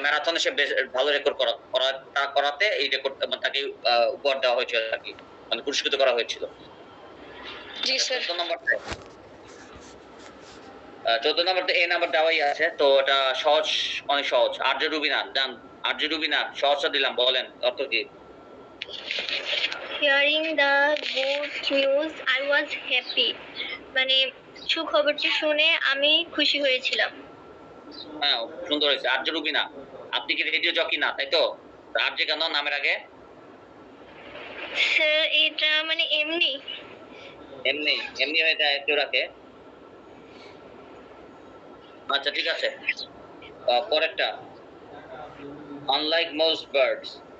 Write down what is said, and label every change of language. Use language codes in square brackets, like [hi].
[bn] ম্যারাথনে সে ভালো রেকর্ড করাতে এই রেকর্ড তাকে উপহার দেওয়া হয়েছিল, তাকে মানে পুরস্কৃত করা হয়েছিল। জি স্যার। 14 নম্বর এই নাম্বার দেওয়াই আছে, তো এটা সহজ, অনেক সহজ। আরজে রুবিনা জান, আরজে রুবিনা সহজটা দিলাম, বলেন অর্থ কি? [en] Hearing the good news I was happy [bn] মানে সুখবরটি শুনে আমি খুশি হয়েছিলাম। হ্যাঁ সুন্দর হয়েছে। আরজে রুবিনা, আপনি কি রেডিও জকি না, তাই তো? আরজে কেন নামের আগে? স্যার এটা মানে এমনি এমনি এমনি হয়ে যায় কেউ রাখে। আচ্ছা ঠিক আছে, পরেরটা, [en] Unlike most birds.